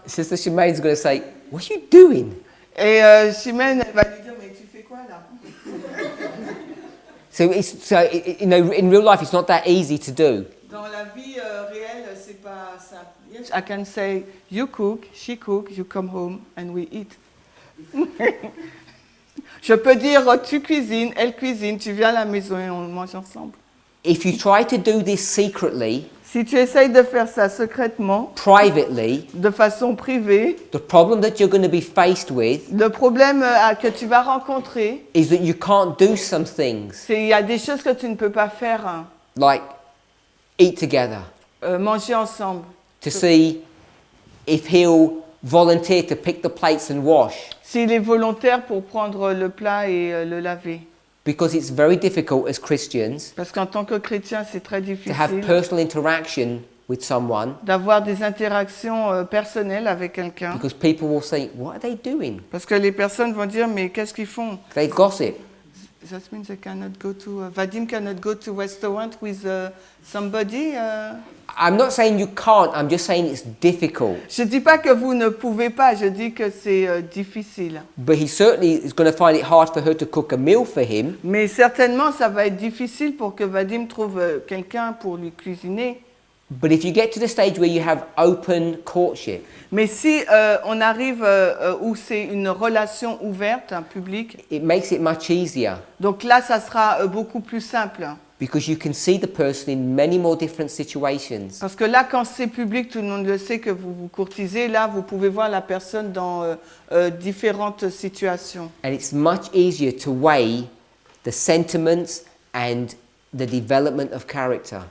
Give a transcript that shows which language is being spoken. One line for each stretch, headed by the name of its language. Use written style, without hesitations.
English: Sister Shemaine's going to say, "What are you doing?"
French: Et Chimène, elle va lui dire, mais tu fais quoi là?
English: You know, in real life, it's not that easy to do.
French: Dans la vie réelle, c'est pas simple.
English: Yes, I can say, you cook, she cook, you come home and we eat.
French: Je peux dire, tu cuisines, elle cuisine, tu viens à la maison et on mange ensemble.
English: If you try to do this secretly,
French: Si tu essayes de faire ça secrètement,
English: privately,
French: de façon privée,
English: the problem that you're going to be faced with
French: le problème que tu vas rencontrer,
English: is that you can't do some things
French: c'est qu'il y a des choses que tu ne peux pas faire, hein.
English: like eat together,
French: Manger ensemble.
English: to see if he'll volunteer to pick the plates and wash.
French: S'il est volontaire pour prendre le plat et le laver.
English: Because it's very difficult as Christians
French: Parce qu'en tant que chrétien, c'est très
English: to have
French: difficile
English: personal interaction with someone
French: d'avoir des interactions personnelles avec quelqu'un.
English: because people will say, "What are they doing?"
French: Parce que les personnes vont dire, mais qu'est-ce qu'ils font?
English: They gossip. That means they cannot go to, Vadim cannot go to restaurant with somebody. I'm not saying you can't, I'm just saying it's difficult.
French: Je dis pas que vous ne pouvez pas, je dis que c'est difficile.
English: But he certainly is going to find it hard for her to cook a meal for him.
French: Mais certainement, ça va être difficile pour que Vadim trouve quelqu'un pour lui cuisiner.
English: But if you get to the stage where you have open courtship,
French: Mais si on arrive où c'est une relation ouverte, un public,
English: it makes it much easier
French: donc là, ça sera beaucoup plus simple.
English: because you can see the person in many more different situations.
French: Parce que là, quand c'est public, tout le monde le sait que vous vous courtisez. Là, vous pouvez voir la personne dans différentes situations.
English: And it's much easier to weigh the sentiments and the development of character.